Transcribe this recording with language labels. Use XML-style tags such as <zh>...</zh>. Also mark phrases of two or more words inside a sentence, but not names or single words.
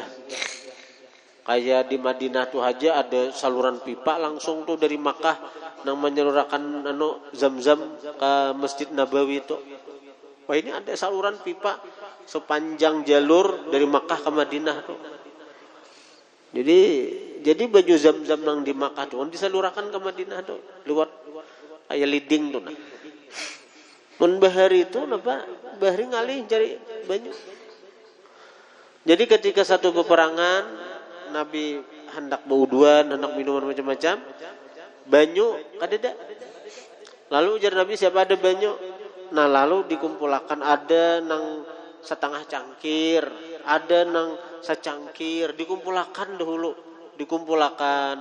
<id>Kayak di Madinah tuh aja ada saluran pipa langsung tuh dari Makkah yang menyalurkan Zam-Zam ke Masjid Nabawi itu. Wah, ini ada saluran pipa sepanjang jalur dari Makkah ke Madinah tuh. Jadi baju Zam-Zam yang di Makkah tuh disalurkan ke Madinah tuh lewat kayak leading tuh nah.</id> <bjn>Mun bahari itu napa? Bahari ngalih cari banyu. Jadi ketika satu peperangan Nabi hendak bauduan, hendak minuman macam-macam, banyu kadeda. Lalu ujar Nabi, siapa ada banyu? Nah, lalu dikumpulkan, ada nang setengah cangkir, ada nang secangkir, dikumpulkan dahulu, dikumpulkan.</bjn>